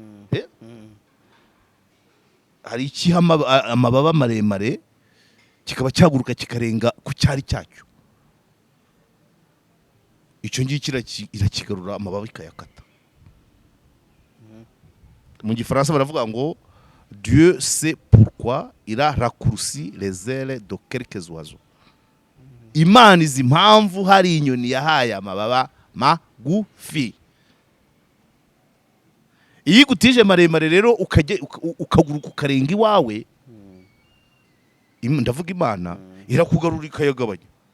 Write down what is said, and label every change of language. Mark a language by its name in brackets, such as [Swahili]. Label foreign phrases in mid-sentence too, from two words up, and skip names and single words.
[Kinyarwanda] hari amababa maremare kikaba cyaguruka kikarenga ku cyari cyacyo icyo ngicyo irakigarura amababa ikayakata mu gifaransa baravuga ngo [French] Dieu sait pourquoi il a raccourci les ailes de quelques oiseaux. [Kinyarwanda] Imana izi impamvu hari inyoni yahaye amababa magufi. Iyo igutije maremare rero ukaguruka ukarenga iwawe, ndavuga Imana irakugarura ikayagabanya.